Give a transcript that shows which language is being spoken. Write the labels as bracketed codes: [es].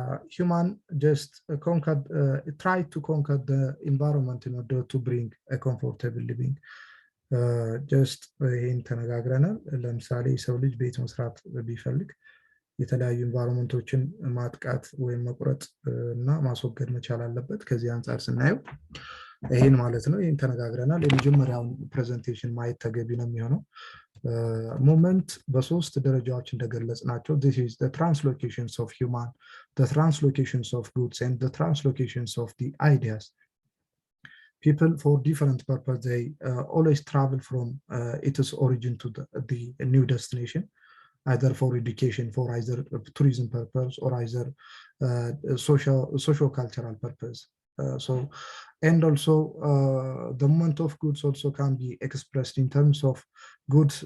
[en] Human just tried to conquer the environment in order to bring a comfortable living. [am] ጀስት ይህን ተነጋግረናል። ለምሳሌ ሰው ልጅ ቤት መስራት ቢፈልግ የተለያዩ ኢንቫይሮንመንቶችን ማጥቃት ወይም መቁረጥ እና ማስወገድ መቻል አለበት። ከዚህ አንጻር ስናየው ይህን ማለት ነው። ይህን ተነጋግረናል። የመጀመሪያውን ፕሬዘንቴሽን ማየት ተገቢ ነው የሚሆነው። ሞመንት በሶስት ደረጃዎች እንደገለጽ ናቸው። [en] this is the translocations of human, the translocations of goods, and the translocations of the ideas. People for different purpose, they always travel from its origin to the new destination, either for education, for either tourism purpose, or either socio-cultural purpose. And also the movement of goods also can be expressed in terms of goods.